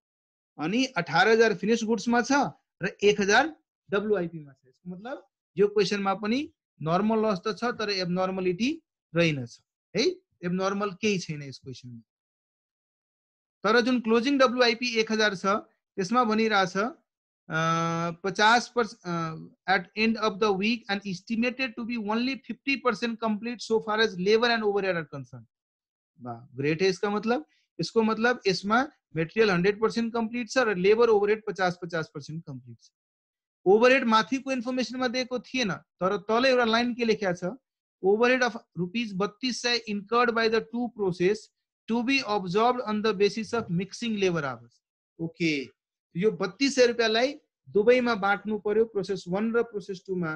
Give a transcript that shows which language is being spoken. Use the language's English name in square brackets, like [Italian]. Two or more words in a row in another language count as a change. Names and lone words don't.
[Nepali] अनि 18000 [English] finished goods [Nepali] मा छ र 1000 डब्ल्युआइपी मा छ। यसको मतलब यो क्वेशनमा पनि [English] normal loss [Nepali] त छ, तर एबनर्मलिटी रहेनछ है। एबनर्मल केही छैन यस क्वेशनमा। तर जुन [English] closing WIP [Nepali] 1000 छ त्यसमा भनिरहेछ [English] 50% at end of the week and estimated to be only 50% complete so far as labor and overhead are concerned. [Nepali] ग्रेट [Hindi] है इसका मतलब। [Nepali] इसको मतलब इसमें मटेरियल 100% कंप्लीट छ र [English] labour overhead [Nepali] 50% कंप्लीट छ। ओभरहेड माथिको इन्फर्मेसनमा दिएको थिएन, तर तल एउटा लाइन के लेखेको छ, [English] overhead of ₹3200 incurred by the two process to be absorbed on the basis of mixing labour hours. [Nepali] ओके, यो 3200 रुपैयाँलाई दुवैमा बाँट्नु पर्यो, प्रोसेस 1 र प्रोसेस 2 मा।